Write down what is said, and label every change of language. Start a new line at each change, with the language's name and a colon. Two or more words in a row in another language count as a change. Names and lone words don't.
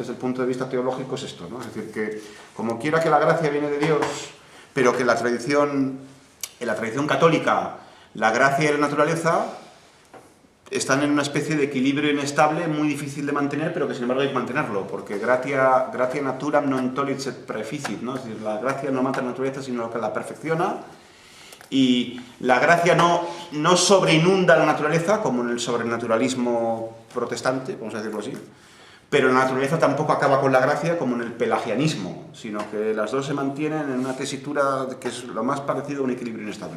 Spanish: Desde el punto de vista teológico es esto, ¿no? Es decir, que como quiera que la gracia viene de Dios, pero que en la tradición católica, la gracia y la naturaleza están en una especie de equilibrio inestable, muy difícil de mantener, pero que sin embargo hay que mantenerlo, porque
Latin: gratia naturam non tollit sed praeficit,
Spanish: ¿no? Es decir, la gracia no mata la naturaleza, sino que la perfecciona, y la gracia no sobreinunda la naturaleza, como en el sobrenaturalismo protestante, vamos a decirlo así, pero la naturaleza tampoco acaba con la gracia, como en el pelagianismo, sino que las dos se mantienen en una tesitura que es lo más parecido a un equilibrio inestable.